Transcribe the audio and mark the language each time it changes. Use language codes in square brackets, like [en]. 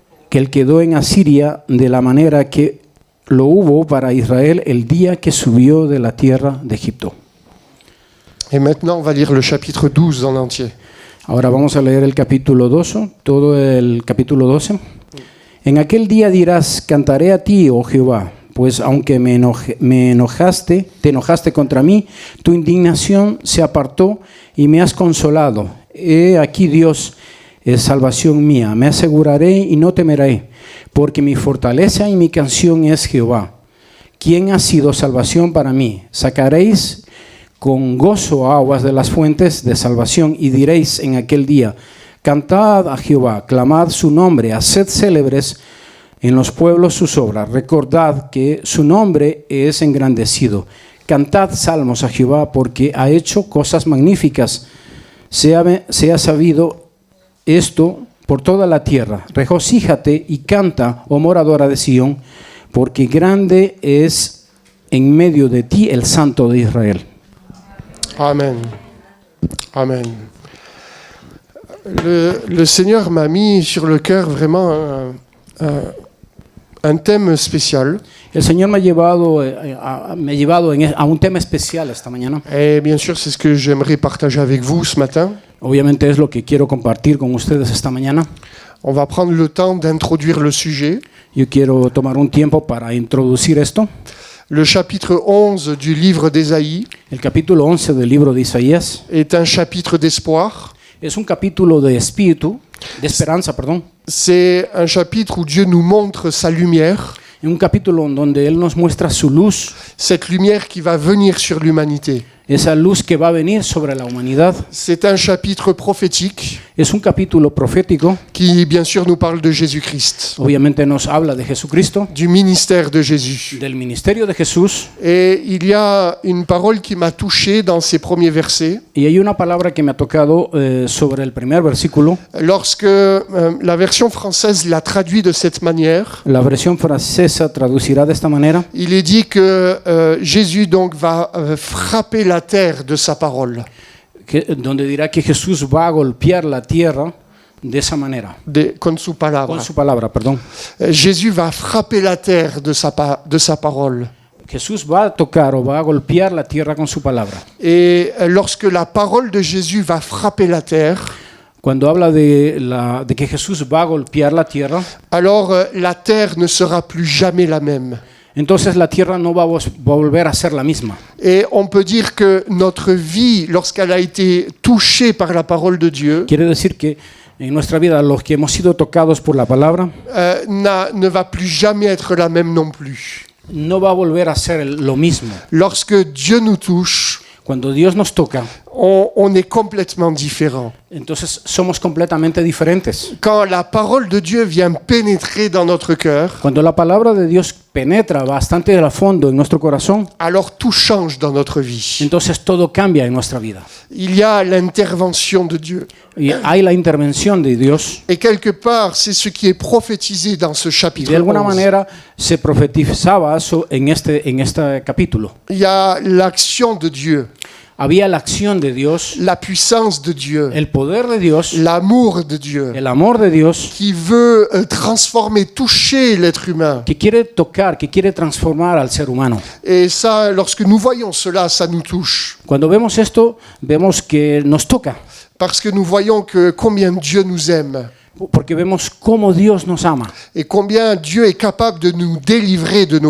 [es] que él quedó en Asiria de la manera que lo hubo para Israel el día que subió de la tierra de Egipto. [fr] Et maintenant, on va lire le chapitre 12 en entier. [es] Ahora vamos a leer el capítulo 12, todo el capítulo 12. En aquel día dirás, cantaré a ti, oh Jehová, pues aunque te enojaste contra mí, tu indignación se apartó y me has consolado. He aquí Dios es salvación mía, me aseguraré y no temeré, porque mi fortaleza y mi canción es Jehová, quien ha sido salvación para mí. Sacaréis con gozo aguas de las fuentes de salvación y diréis en aquel día, cantad a Jehová, clamad su nombre, haced célebres en los pueblos sus obras, recordad que su nombre es engrandecido. Cantad salmos a Jehová porque ha hecho cosas magníficas, sea sabido esto por toda la tierra. Regocíjate y canta, oh moradora de Sión, porque grande es en medio de ti el Santo de Israel. Amen. Amen. [fr] Le Seigneur m'a mis sur le cœur vraiment un thème spécial. [es] El Señor me ha llevado a un tema especial esta mañana. [fr] Et bien sûr, c'est ce que j'aimerais partager avec vous ce matin. [es] Obviamente es lo que quiero compartir con ustedes esta mañana. [fr] On va prendre le temps d'introduire le sujet. [es] Yo quiero tomar un tiempo para introducir esto. [fr] Le chapitre 11 du livre d'Ésaïe [es] El capítulo 11 del libro de Isaías [fr] est un chapitre d'espoir. [es] es un capítulo de esperanza, perdón. [fr] C'est un chapitre où Dieu nous montre sa lumière. [es] Un capítulo en donde Él nos muestra su luz, [fr] Cette lumière qui va venir sur l'humanité. [es] esa luz que va a venir sobre la humanidad. [fr] C'est un chapitre prophétique [es] Es un capítulo profético, [fr] qui, bien sûr, nous parle de Jésus-Christ, [es] obviamente nos habla de Jesucristo, [fr] du ministère de Jésus. [es] del ministerio de Jesús, [fr] Et il y a une parole qui m'a touché dans ces premiers versets. [es] y hay una palabra que me ha tocado sobre el primer versículo. [fr] Lorsque la version française l'a traduit de cette manière, [es] La versión francesa traducirá de esta manera. [fr] il est dit que Jésus donc va frapper la terre de sa parole. [es] Donde dirá que Jesús va a golpear la tierra de esa manera. Con su palabra. Con su palabra, perdón. [fr] Jésus va frapper la terre de sa parole. [es] Jesús va a tocar o va a golpear la tierra con su palabra. [fr] Et lorsque la parole de Jésus va frapper la terre, [es] Cuando habla de que Jesús va a golpear la tierra, [fr] alors la terre ne sera plus jamais la même. [es] entonces la tierra no va a volver a ser la misma. [fr] Et on peut dire que notre vie, lorsqu'elle a été touchée par la parole de Dieu, [es] Quiere decir que en nuestra vida los que hemos sido tocados por la palabra [fr] ne va plus jamais être la même non plus. [es] no va a volver a ser lo mismo. [fr] Lorsque Dieu nous touche, [es] Cuando Dios nos toca, [fr] on est complètement différent. [es] entonces somos completamente diferentes. [fr] Quand la parole de Dieu vient pénétrer dans notre cœur, [es] Cuando la palabra de Dios penetra bastante a fondo en nuestro corazón, [fr] alors tout change dans notre vie. [es] entonces todo cambia en nuestra vida. [fr] Il y a l'intervention de Dieu. [es] Y hay la intervención de Dios. [fr] Et quelque part, c'est ce qui est prophétisé dans ce [es] Y [fr] chapitre [es] de alguna [fr] 11. [es] manera se profetizaba eso en este capítulo. [fr] Il y a l'action de Dieu, [es] Había la acción de Dios, [fr] la puissance de Dieu, [es] el poder de Dios, [fr] l'amour de Dieu, [es] el amor de Dios, [fr] qui veut transformer, toucher l'être humain. [es] que quiere tocar, que quiere transformar al ser humano. [fr] Et ça, lorsque nous voyons cela, ça nous touche. [es] Cuando vemos esto, vemos que nos toca, [fr] Parce que nous voyons que combien Dieu nous aime [es] porque vemos cómo Dios nos ama [fr] et combien Dieu est capable de nous délivrer de nos